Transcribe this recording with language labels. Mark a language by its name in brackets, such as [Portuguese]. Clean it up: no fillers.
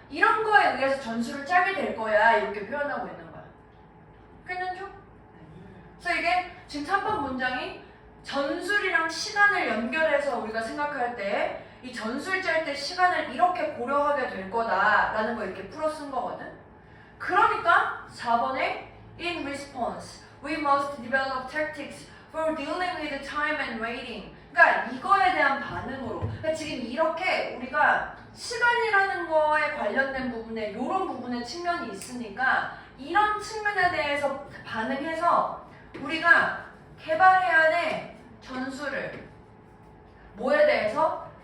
[Korean] 이런 거에 의해서 전술을 짜게 될 거야. 이렇게 표현하고 있는 거야. 괜찮죠? 그래서 이게 지금 3번 문장이 전술이랑 시간을 연결해서 우리가 생각할 때 이 전술 짤 때 시간을 이렇게 고려하게 될 거다라는 거 이렇게 풀어 쓴 거거든. 그러니까 4번에 [English] in response, we must develop tactics for dealing with time and waiting. [Korean] 그러니까 이거에 대한 반응으로. 그러니까 지금 이렇게 우리가 시간이라는 거에 관련된 부분에 이런 부분의 측면이 있으니까 이런 측면에 대해서 반응해서 우리가 개발해야 돼 전술을. 뭐에 대해서?